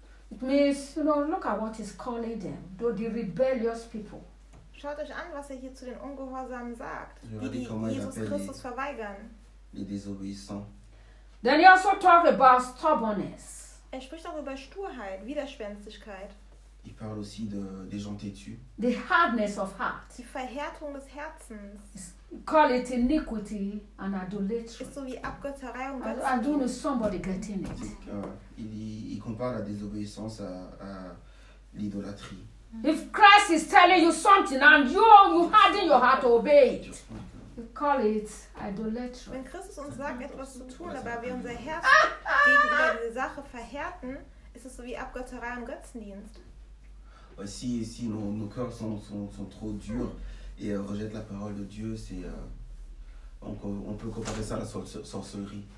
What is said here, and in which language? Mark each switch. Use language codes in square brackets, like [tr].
[en] It means, you know, look at what he's calling them. Though the rebellious people. [de] Schaut euch an, was er hier zu den Ungehorsamen sagt. Die Jesus Christus verweigern. [fr] Les désobéissants. [en] Then he also talks about stubbornness. [de] Er spricht auch über Sturheit, Widerspenstigkeit. [fr] Il parle aussi des gens têtus. [en] The hardness of heart. [de] Die Verhärtung des Herzens. [en] Call it iniquity and idolatry. [de] Ist so wie Abgötterei und [en] Götzendienst. I don't know somebody getting it. [fr] Il compare la désobéissance à l'idolâtrie. [en] If Christ is telling you something and you harden your heart to obey it. We call it idolatry. [de] Wenn Christus uns sagt, etwas zu tun, aber wir unser Herz gegenüber dieser Sache verhärten, ist es so wie Abgötterei und Götzendienst. [fr] Si nos cœurs sont trop durs et rejettent la parole de Dieu, on peut comparer ça à la sorcellerie.